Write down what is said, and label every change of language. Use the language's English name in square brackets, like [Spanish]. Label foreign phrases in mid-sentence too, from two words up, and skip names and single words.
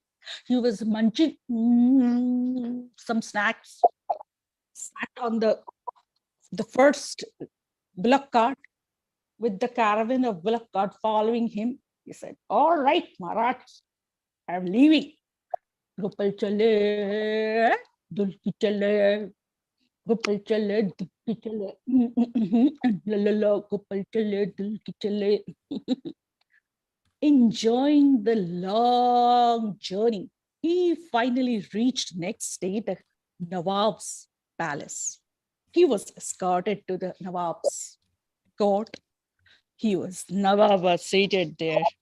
[English] He was munching some snacks, sat on the first bullock cart with the caravan of bullock cart following him. He said, all right, Maharaj, I'm leaving. [Hindi] गोपाल चले, दुलकी चले, गोपाल चले, दुलकी चले, ला ला ला, गोपाल चले, दुलकी चले. [English] Enjoying the long journey, he finally reached next day the Nawab's palace. He was escorted to the Nawab's court. Nawab was seated there.